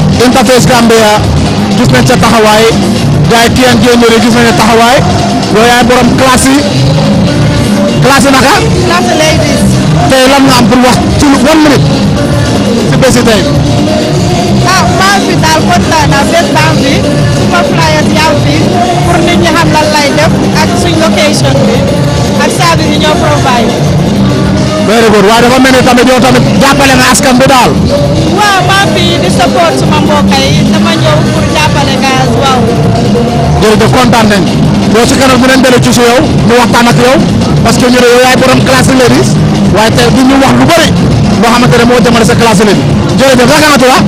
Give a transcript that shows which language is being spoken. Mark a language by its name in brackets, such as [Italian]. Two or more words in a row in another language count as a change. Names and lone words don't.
[Wolof] Interface Gambia gis nañ sa taxawaay gars yi Tian Jéeméré gis nañ sa taxawaay yow yaay borom classe yi naka. classe ladies. tey lan nga am pour wax ci 1 minute si bési tey. maa fi daal kontaan naa bés baa fi suma flyers yaa fi pour nit ñi xam lan lay def ak suñ location bi ak service yi ñoo provide. [English] very good [Wolof] waaye dafa mel ni tamit yow tamit jàppale nga askan bi daal. waaw maa fi di support suma mbokk yi dama ñëw pour jàppale gars waaw. jërëjëf kontaan nañ yow si kanam dinañ dellu ci yow ñu waxtaan ak yow [French] parce que [Wolof] ñu ne yow yaay borom classe ladies waaye tey du ñu wax lu bëri loo xamante ne moo jëmale sa classe ladies jërëjëf naka nga tudd.